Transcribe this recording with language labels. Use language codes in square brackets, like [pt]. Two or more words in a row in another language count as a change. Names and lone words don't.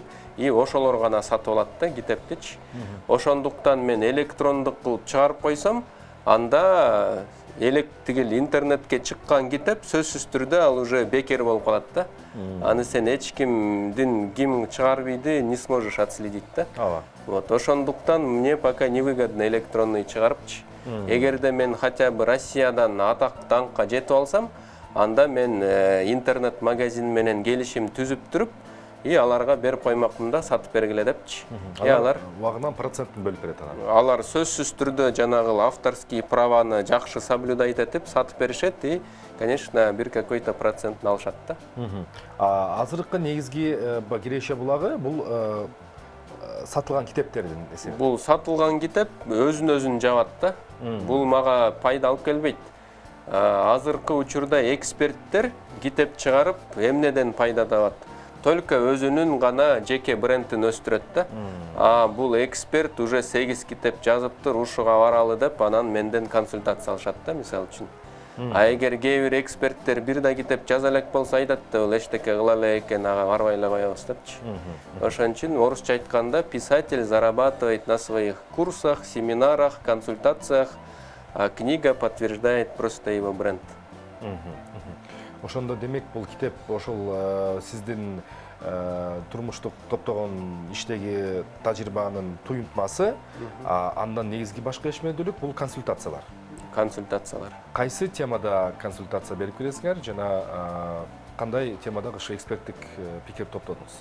[ky] И ошолор гана сатып алат да китептичи. Ошондуктан мен электрондук кылып чыгарып койсом, анда тигил интернетке чыккан китеп сөзсүз түрдө ал уже бекер болуп калат да. Аны сен эч кимдин ким чыгарып ийди [ru] не сможешь отследить [ky] да. [ru] Вот ошондуктан мне пока невыгодно электронный чыгарыпчы. [ky] Эгерде мен [ru] хотя бы [ky] Россиядан атак даңкка жетип алсам, анда мен интернет-магазин менен келишим түзүп туруп, и аларга берип коймокмун да, сатып бергиле депчи. Алар убагынан процентин бөлүп берет анан. Алар сөзсүз түрдө жанагы [ru] авторский праваны [ky] жакшы соблюдать этип сатып беришет и, конечно, бир какой-то процентин алышат да. Азыркы негизги киреше булагы бул сатылган китептердин эсеби. Бул сатылган китеп өзүн жабат да. Бул мага пайда алып келбейт. Азыркы учурда эксперттер китеп чыгарып, эмнеден пайда табат? Только өзүнүн гана жеке брендин өстүрөт да. Бул эксперт уже 8 китеп жазыптыр, ушуга баралы деп, анан менден консультация алышат да, мисалы үчүн. Эгер кээ бир эксперттер бир да китеп жаза элек болсо айтат да, бул эчтеке кыла эле экен, ага барбай эле коебуз депчи. Ошон үчүн орусча айтканда [ru] писатель зарабатывает на своих курсах, семинарах, консультациях, а книга подтверждает просто его бренд. [ky] Ошондо демек бул китеп ошол сиздин турмуштук топтогон иштеги тажрыйбанын туюнтмасы, андан негизги башка ишмердүүлүк бул консультациялар. Кайсы темада консультация берип келесиңер жана кандай темада ошо эксперттик пикир топтодуңуз?